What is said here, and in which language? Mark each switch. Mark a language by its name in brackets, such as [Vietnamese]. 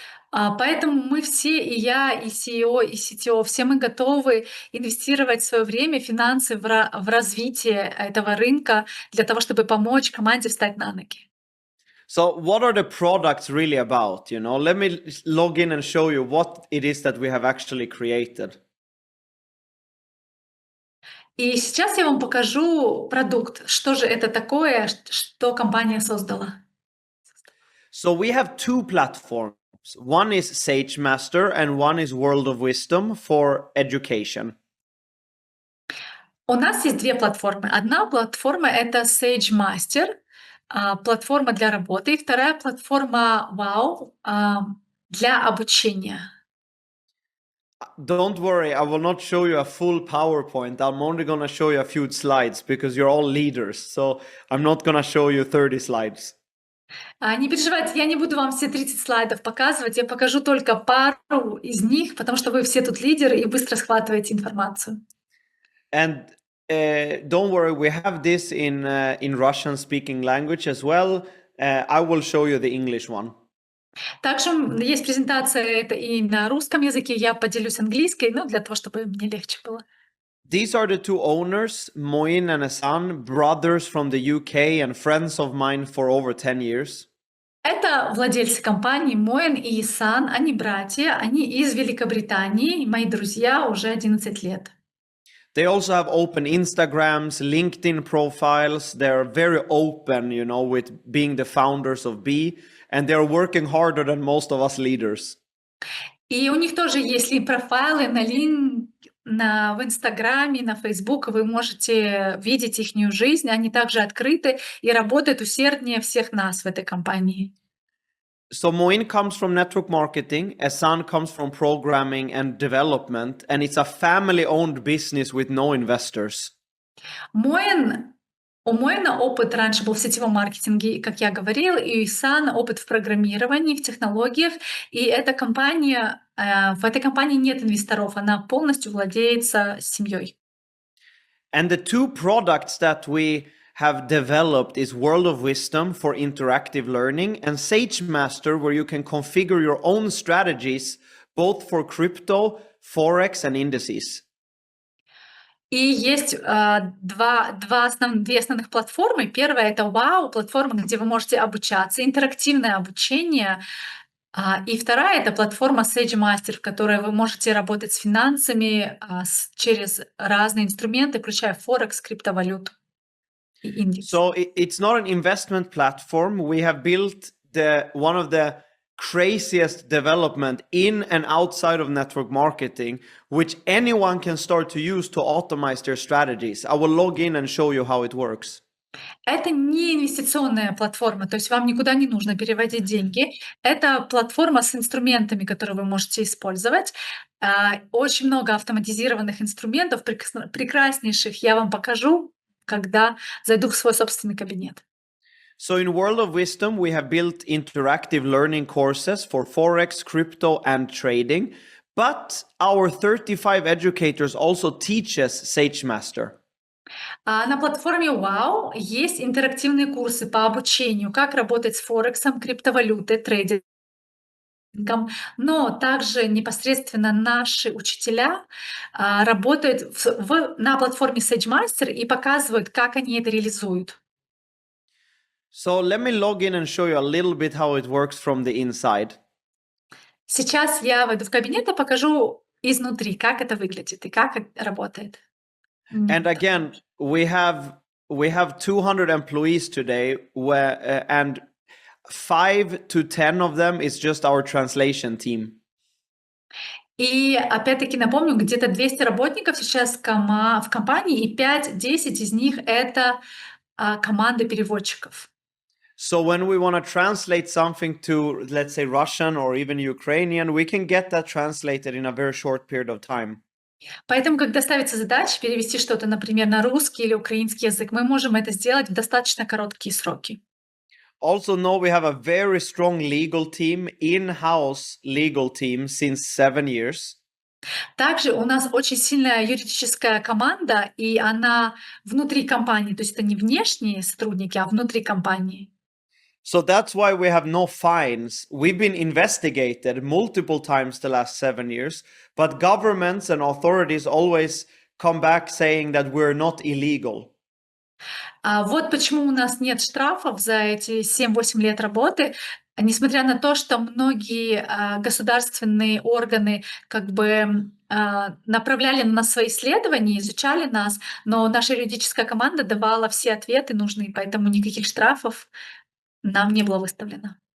[Russian] Поэтому мы все, и я, и CEO, и CTO, все мы готовы инвестировать свое время, финансы в развитие этого рынка для того, чтобы помочь команде встать на ноги. [English] So what are the products really about? You know, let me log in and show you what it is that we have actually created. [Russian] И сейчас я вам покажу продукт. Что же это такое, что компания создала? [English] So we have two platforms. One is SageMaster and one is World of Wisdom for education. [Russian] У нас есть две платформы. Одна платформа — это SageMaster, платформа для работы, и вторая платформа Wow для обучения. [English] Don't worry, I will not show you a full PowerPoint. I'm only going to show you a few slides because you're all leaders. So I'm not going to show you 30 slides. [Russian] Не переживайте, я не буду вам все 30 слайдов показывать, я покажу только пару из них, потому что вы все тут лидеры и быстро схватываете информацию. [English] And don't worry, we have this in Russian-speaking language as well. I will show you the English one. [Russian] Также есть презентация это и на русском языке, я поделюсь английской, для того, чтобы мне легче было. [English] These are the two owners, Moin and Hassan, brothers from the UK and friends of mine for over 10 years. [Russian] Это владельцы компании Моин и Исан, они братья, они из Великобритании, мои друзья уже 11 лет. [English] They also have open Instagrams, LinkedIn profiles. They're very open, you know, with being the founders of Be, and they're working harder than most of us leaders. [Russian] И у них тоже есть профайлы в Инстаграме, на Фейсбуке. Вы можете видеть их жизнь. Они также открыты и работают усерднее всех нас в этой компании. [English] So Moin comes from network marketing, Hassan comes from programming and development, and it's a family-owned business with no investors. [Russian] У Моина опыт раньше был в сетевом маркетинге, как я говорил, и у Исана опыт в программировании, в технологиях. И эта компания, в этой компании нет инвесторов, она полностью владеется семьей. [English] And the two products that we have developed is World of Wisdom for interactive learning and SageMaster, where you can configure your own strategies, both for crypto, forex, and indices. [Russian] И есть две основных платформы. Первая — это Wow, платформа, где вы можете обучаться, интерактивное обучение. И вторая — это платформа SageMaster, в которой вы можете работать с финансами через разные инструменты, включая форекс, криптовалюту и индекс. [English] So it's not an investment platform. We have built one of the craziest development in and outside of network marketing, which anyone can start to use to optimize their strategies. I will log in and show you how it works. [Russian] Это не инвестиционная платформа, то есть вам никуда не нужно переводить деньги. Это платформа с инструментами, которые вы можете использовать. Очень много автоматизированных инструментов, прекраснейших. Я вам покажу, когда зайду в свой собственный кабинет. [English] So in World of Wisdom, we have built interactive learning courses for Forex, crypto, and trading. But our 35 educators also teach us SageMaster. [Russian] На платформе Wow есть интерактивные курсы по обучению, как работать с Форексом, криптовалютой, трейдингом. Но также непосредственно наши учителя работают на платформе SageMaster и показывают, как они это реализуют. [English] So let me log in and show you a little bit how it works from the inside. [Russian] Сейчас я войду в кабинет и покажу изнутри, как это выглядит и как это работает. [English] And again, we have 200 employees today, and 5 to 10 of them is just our translation team. [Russian] И опять-таки напомню, где-то 200 работников сейчас в компании, и 5-10 из них — это команда переводчиков. [English] So when we want to translate something to, let's say, Russian or even Ukrainian, we can get that translated in a very short period of time. [Russian] Поэтому, когда ставится задача перевести что-то, например, на русский или украинский язык, мы можем это сделать в достаточно короткие сроки. [English] Also know we have a very strong legal team, in-house legal team since 7 years. [Russian] Также у нас очень сильная юридическая команда, и она внутри компании, то есть это не внешние сотрудники, а внутри компании. [English] So that's why we have no fines. We've been investigated multiple times the last 7 years, but governments and authorities always come back saying that we're not illegal. [Russian] Вот почему у нас нет штрафов за эти 7-8 лет работы, несмотря на то, что многие государственные органы как бы направляли на нас свои исследования, изучали нас, но наша юридическая команда давала все ответы нужные, поэтому никаких штрафов нам не было выставлено.